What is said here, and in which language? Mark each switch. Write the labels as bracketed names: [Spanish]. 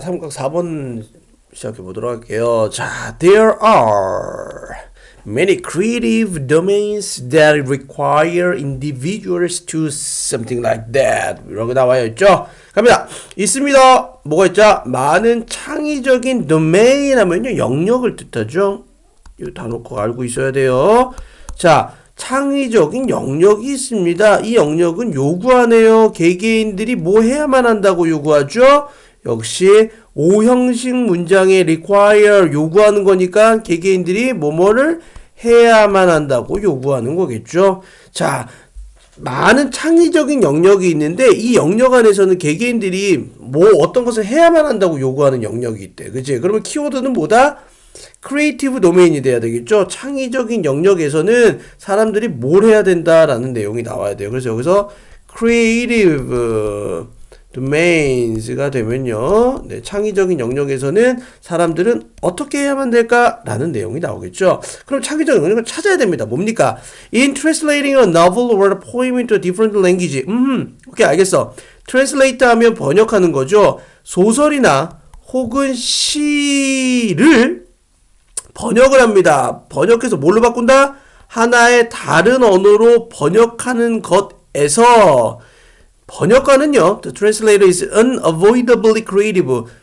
[Korean] 삼각 4번 시작해 보도록 할게요. 자, [English] there are many creative domains that require individuals to something like that. [Korean] 이렇게 나와 있죠. 갑니다. 있습니다. 뭐가 있죠? 많은 창의적인 domain 하면요, 영역을 뜻하죠. 이거 다 놓고 알고 있어야 돼요. 자, 창의적인 영역이 있습니다. 이 영역은 요구하네요. 개개인들이 뭐 해야만 한다고 요구하죠? 역시 오형식 문장에 require 요구하는 거니까 개개인들이 뭐뭐를 해야만 한다고 요구하는 거겠죠. 자, 많은 창의적인 영역이 있는데 이 영역 안에서는 개개인들이 뭐 어떤 것을 해야만 한다고 요구하는 영역이 있대. 그치? 그러면 키워드는 뭐다? 크리에이티브 도메인이 돼야 되겠죠. 창의적인 영역에서는 사람들이 뭘 해야 된다라는 내용이 나와야 돼요. 그래서 여기서 creative domains가 되면요, 네, 창의적인 영역에서는 사람들은 어떻게 해야만 될까라는 내용이 나오겠죠. 그럼 창의적인 영역을 찾아야 됩니다. 뭡니까? [English] In translating a novel or a poem into a different language. [Korean] 오케이, 알겠어. translate 하면 번역하는 거죠. 소설이나 혹은 시를 번역을 합니다. 번역해서 뭘로 바꾼다? 하나의 다른 언어로 번역하는 것에서 번역가는요, [English] the translator is unavoidably creative.